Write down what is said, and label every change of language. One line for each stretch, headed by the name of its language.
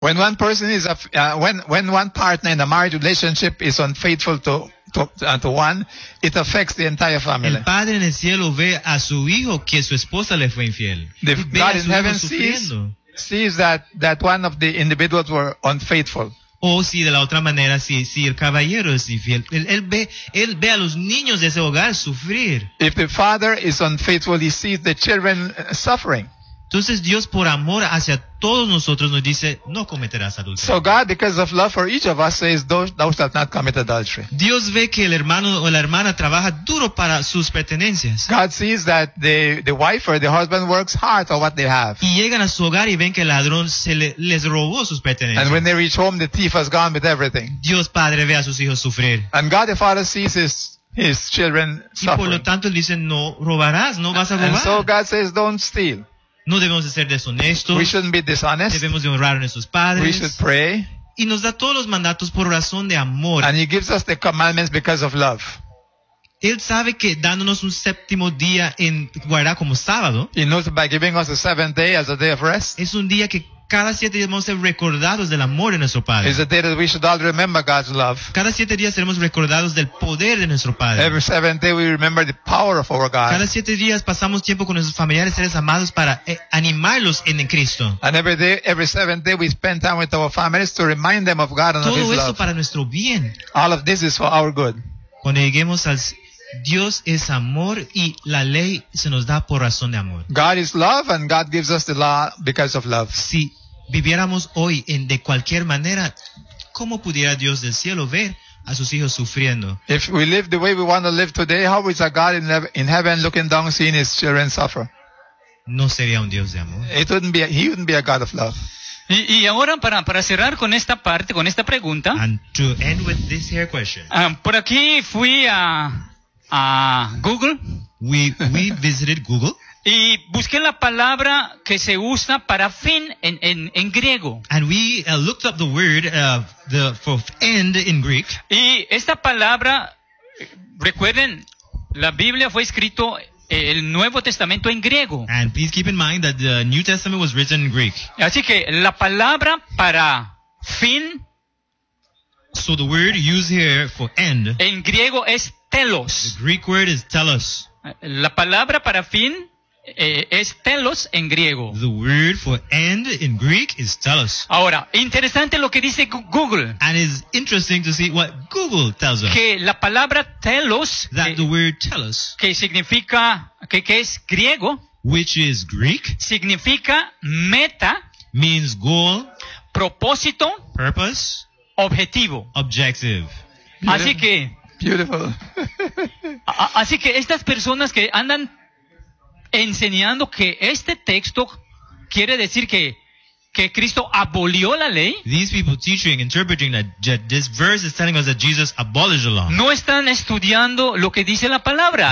English: When one person is a, when one partner in a married relationship is unfaithful to one, it affects the entire family.
Spanish: El padre en el cielo ve a su hijo que su esposa le fue infiel.
English: The God in heaven sees that one of the individuals were unfaithful.
Spanish: O si de la otra manera, si el caballero es infiel, él ve a los niños de ese hogar sufrir.
English: If the father is unfaithful, he sees the children suffering.
Spanish: Entonces Dios por amor hacia todos nosotros nos dice no cometerás adulterio.
English: So God, because of love for each of us, says thou shalt not commit adultery.
Spanish: Dios ve que el hermano o la hermana trabaja duro para sus pertenencias.
English: God sees that the wife or the husband works hard for what they have.
Spanish: Y llegan a su hogar y ven que el ladrón les robó sus pertenencias.
English: And when they reach home, the thief has gone with everything.
Spanish: Dios padre ve a sus hijos sufrir.
English: And God the Father sees his children suffering.
Spanish: Y por lo tanto él dice no robarás, no vas a robar.
English: And so God says don't steal.
Spanish: No debemos de ser deshonestos.
English: We shouldn't be dishonest.
Spanish: Debemos de honrar a nuestros padres.
English: We should pray.
Spanish: Y nos da todos los mandatos por razón de amor.
English: And he gives us the commandments because of love.
Spanish: Él sabe que dándonos un séptimo día en guardar como sábado.
English: He knows by giving us a seventh day as a day of rest.
Spanish: Es un día que cada siete días vamos a ser recordados del amor de nuestro padre.
English: It's a day that we should all remember God's love.
Spanish: Cada siete días seremos recordados del poder de nuestro padre.
English: Every seventh day we remember the power of our God.
Spanish: Cada siete días pasamos tiempo con nuestros familiares, seres amados para animarlos en Cristo.
English: And every seventh day we spend time with our families to remind them of God and
Spanish: todo
English: of His love.
Spanish: Todo eso para nuestro bien.
English: All of this is for our good.
Spanish: Cuando lleguemos al Dios es amor y la ley se nos da por razón de amor.
English: God is love and God gives us the law because of love.
Spanish: Si viviéramos hoy en de cualquier manera, ¿cómo pudiera Dios del cielo ver a sus hijos sufriendo?
English: If we live the way we want to live today, how is a God in heaven looking down seeing his children suffer?
Spanish: No sería un Dios de amor.
English: He wouldn't be a God of love.
Spanish: Y ahora para cerrar con esta parte, con esta pregunta.
English: And to end with this here question.
Spanish: Por aquí fui a Google.
English: We visited Google.
Spanish: Y busqué la palabra que se usa para fin en griego.
English: And we looked up the word for end in Greek.
Spanish: Y esta palabra, recuerden, la Biblia fue escrito el Nuevo Testamento en griego.
English: And please keep in mind that the New Testament was written in Greek.
Spanish: Así que la palabra para fin.
English: So the word used here for end.
Spanish: En griego es telos.
English: The Greek word is telos.
Spanish: La palabra para fin. Es telos en griego.
English: The word for end in Greek is telos.
Spanish: Ahora, interesante lo que dice Google.
English: And it's interesting to see what Google tells us.
Spanish: Que la palabra telos.
English: That the word telos.
Spanish: Que significa, que es griego.
English: Which is Greek.
Spanish: Significa meta.
English: Means goal.
Spanish: Propósito.
English: Purpose.
Spanish: Objetivo.
English: Objective.
Spanish: Así que.
English: Beautiful.
Spanish: así que estas personas que andan enseñando que este texto quiere decir que Cristo abolió la ley.
English: These people teaching, interpreting that this verse is telling us that Jesus abolished the law.
Spanish: No están estudiando lo que dice la palabra.